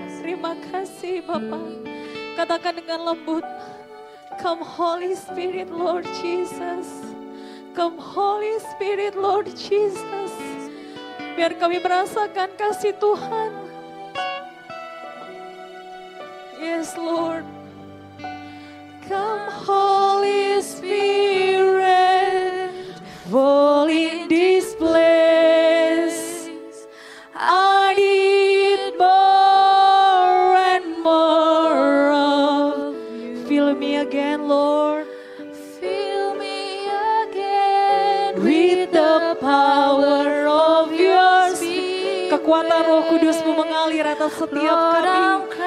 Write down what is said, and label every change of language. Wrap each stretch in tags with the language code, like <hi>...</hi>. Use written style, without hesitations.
<id>Terima kasih Bapa. Katakan dengan lembut,</id> <en>come Holy Spirit Lord Jesus. Come Holy Spirit Lord Jesus.</en> <id>Biar kami merasakan kasih Tuhan.</id> <en>Yes Lord. Come Holy Spirit, fall in this place. I need more and more of you. Fill me again, Lord. Fill me again with the power of your Spirit.</en> <id>Kekuatan Roh Kudus-Mu mengalir atas setiap kami.</id>